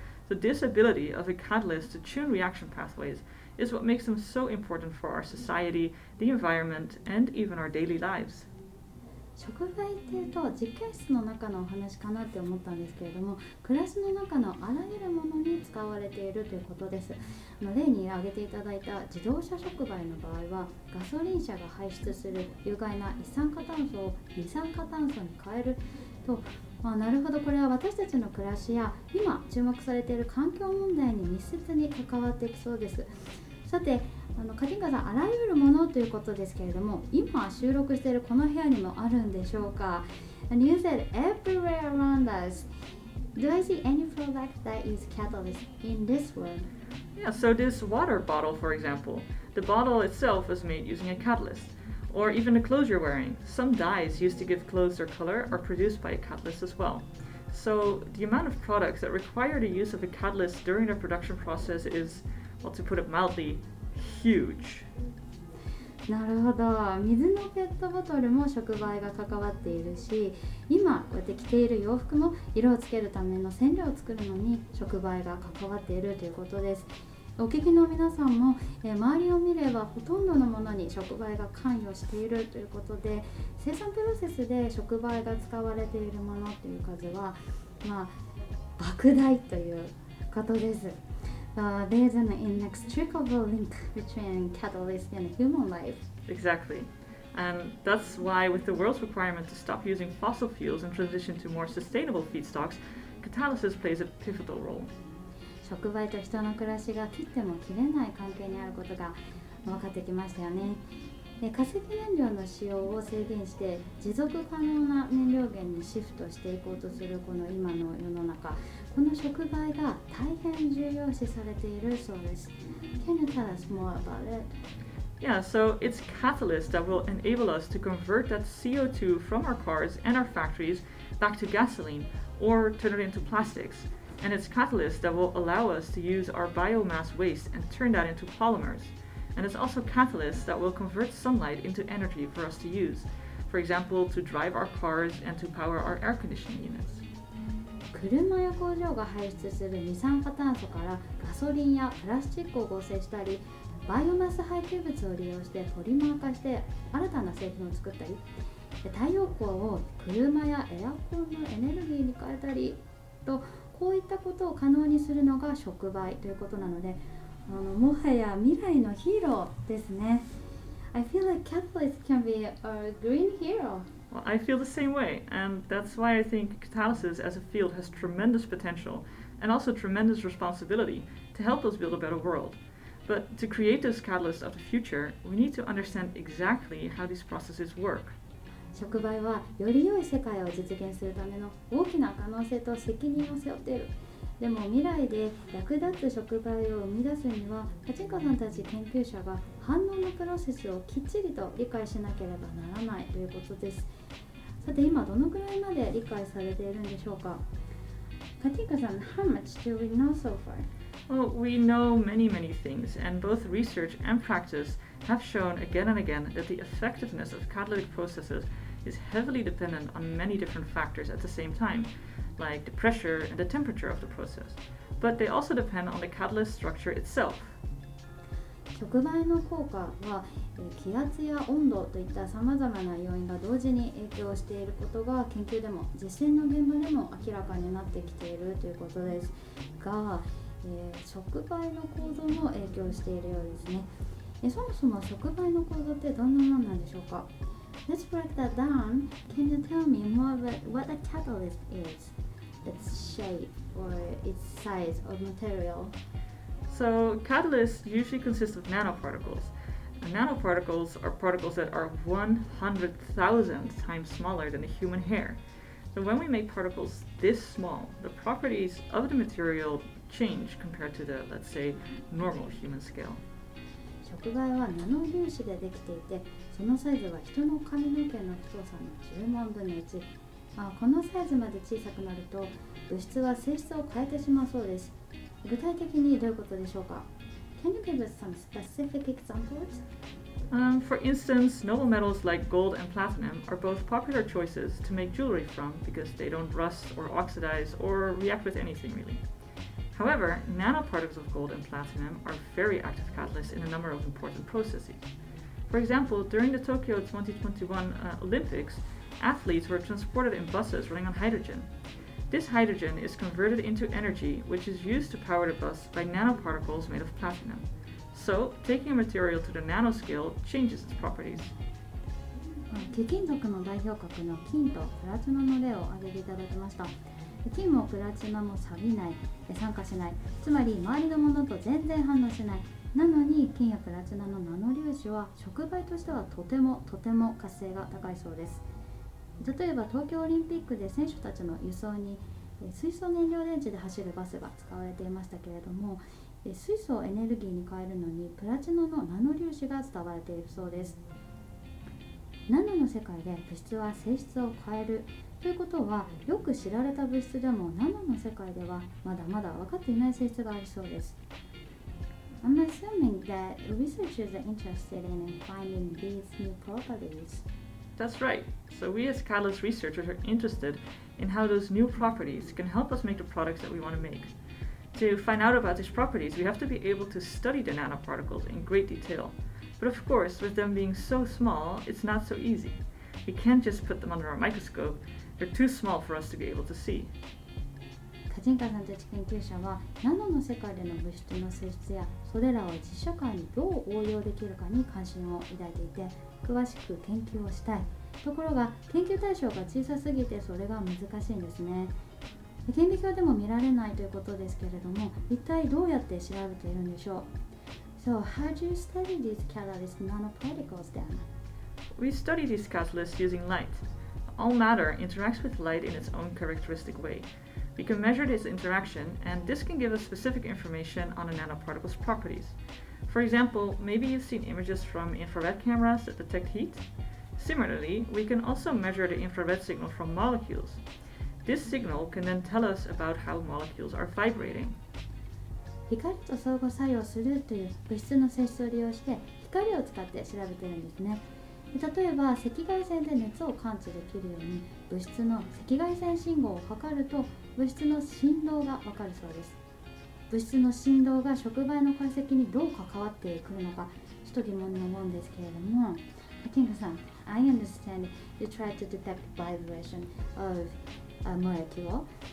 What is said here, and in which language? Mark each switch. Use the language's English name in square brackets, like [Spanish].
[English] So this ability of a catalyst to tune reaction pathways is what makes them so important for our society, the environment, and even our daily lives. [Japanese] 触媒っていうと実験室の中のお話かなって思ったんですけれども、暮らしの中のあらゆるものに使われているということです。例に挙げていただいた自動車触媒の場合は、ガソリン車が排出する有害な一酸化炭素を二酸化炭素に変えると、なるほど、これは私たちの暮らしや今注目されている環境問題に密接に関わってきそうです。さて、カティンカさん、あらゆるものということですけれども、今収録しているこの部屋にもあるんでしょうか？ [English] And you said everywhere around us. Do I see any product that use catalyst in this room? Yeah, so this water bottle, for example, the bottle itself is made using a catalyst. Or even the clothes you're wearing. Some dyes used to give clothes their color are produced by a catalyst as well. So the amount of products that require the use of a catalyst during their production process is, well, to put it mildly, huge. [Japanese] なるほど。水のペットボトルも触媒が関わっているし、今こうやって着ている洋服も色をつけるための染料を作るのに触媒が関わっているということです。お聞きの皆さんも、周りを見ればほとんどのものに触媒が関与しているということで、生産プロセスで触媒が使われているものという数は、莫大ということです。 [English] There's an inextricable link between catalyst and human life. Exactly. And that's why with the world's requirement to stop using fossil fuels and transition to more sustainable feedstocks, catalysis plays a pivotal role. [Japanese] 触媒と人の暮らしが切っても切れない関係にあることが分かってきましたよね。化石燃料の使用を制限して持続可能な燃料源にシフトしていこうとするこの今の世の中、この触媒が大変重要視されているそうです。 [English] Can you tell us more about it? Yeah, so it's catalysts that will enable us to convert that CO2 from our cars and our factories back to gasoline or turn it into plastics.And it's catalysts that will allow us to use our biomass waste and turn that into polymers. and it's also catalysts that will convert sunlight into energy for us to use. For example, to drive our cars and to power our air conditioning units. [Japanese] 車や工場が排出する二酸化炭素からガソリンやプラスチックを合成したり、バイオマス廃棄物を利用してポリマー化して新たな製品を作ったり、太陽光を車やエアコンのエネルギーに変えたりと、こういったことを可能にするのが触媒ということなので、もはや未来のヒーローですね。 [English] I feel like catalysts can be a green hero. Well, I feel the same way, and that's why I think catalysis as a field has tremendous potential and also tremendous responsibility to help us build a better world. But to create those catalysts of the future, we need to understand exactly how these processes work. [Japanese] 触媒はより良い世界を実現するための大きな可能性と責任を背負っている。でも未来で役立つ触媒を生み出すには、カチンカさんたち研究者が反応のプロセスをきっちりと理解しなければならないということです。さて今どのくらいまで理解されているんでしょうか。 [English] カティンカさん、how much do we know so far? Well, we know many things, and both research and practice have shown again and again that the effectiveness of catalytic processes is heavily dependent on many different factors at the same time, like the pressure and the temperature of the process. But they also depend on the catalyst structure itself. [Japanese] 触媒の効果は気圧や温度といったさまざまな要因が同時に影響していることが研究でも実践の現場でも明らかになってきているということですが、触媒の構造も影響しているようですね。そもそも触媒の構造ってどんなものなんでしょうか。 [English] Let's break that down. Can you tell me more about what a catalyst is? Its shape or its size of material? So catalysts usually consist of nanoparticles. And nanoparticles are particles that are 100,000 times smaller than a human hair. So when we make particles this small, the properties of the material change compared to the, let's say, normal human scale. [Japanese] 触媒はナノ粒子でできていて、そのサイズは人の髪の毛の太さの10万分の1。このサイズまで小さくなると物質は性質を変えてしまうそうです。具体的にどういうことでしょうか。 [English] Can you give us some specific examples? For instance, noble metals like gold and platinum are both popular choices to make jewelry from because they don't rust or oxidize or react with anything really. However, nanoparticles of gold and platinum are very active catalysts in a number of important processes. For example, during the Tokyo 2021 Olympics, athletes were transported in buses running on hydrogen. This hydrogen is converted into energy, which is used to power the bus by nanoparticles made of platinum. So, taking a material to the nanoscale changes its properties. [Japanese] 貴金属の代表格の金とプラチナの例を挙げていただきました。金もプラチナも錆びない、酸化しない、つまり周りのものと全然反応しない。なのに金やプラチナのナノ粒子は触媒としてはとても活性が高いそうです。例えば東京オリンピックで選手たちの輸送に水素燃料電池で走るバスが使われていましたけれども、水素をエネルギーに変えるのにプラチナのナノ粒子が使われているそうです。ナノの世界で物質は性質を変えるということは、よく知られた物質でもナノの世界ではまだまだ分かっていない性質がありそうです。 [English] I'm assuming that researchers are interested in finding these new properties. That's right. So we as catalyst researchers are interested in how those new properties can help us make the products that we want to make. To find out about these properties, we have to be able to study the nanoparticles in great detail. But of course, with them being so small, it's not so easy. We can't just put them under a microscope. They're too small for us to be able to see. [Japanese] カチンカさんたち研究者はナノの世界での物質の性質やそれらを実社会にどう応用できるかに関心を抱いていて、詳しく研究をしたい。ところが研究対象が小さすぎてそれが難しいんですね。顕微鏡でも見られないということですけれども、一体どうやって調べているんでしょう。 [English] So how do you study these catalyst nanoparticles then? We study these catalysts using light. All matter interacts with light in its own characteristic way. We can measure this interaction, and this can give us specific information on a nanoparticle's properties. For example, maybe you've seen images from infrared cameras that detect heat. Similarly, we can also measure the infrared signal from molecules. This signal can then tell us about how molecules are vibrating. [Japanese] 光と相互作用するという物質の性質を利用して光を使って調べているんですね。例えば赤外線で熱を感知できるように物質の赤外線信号を測ると物質の振動がわかるそうです。物質の振動が触媒の解析にどう関わってくるのかちょっと疑問に思うんですけれども、Katinkaさん、 [English] I understand you try to detect vibration of a molecule.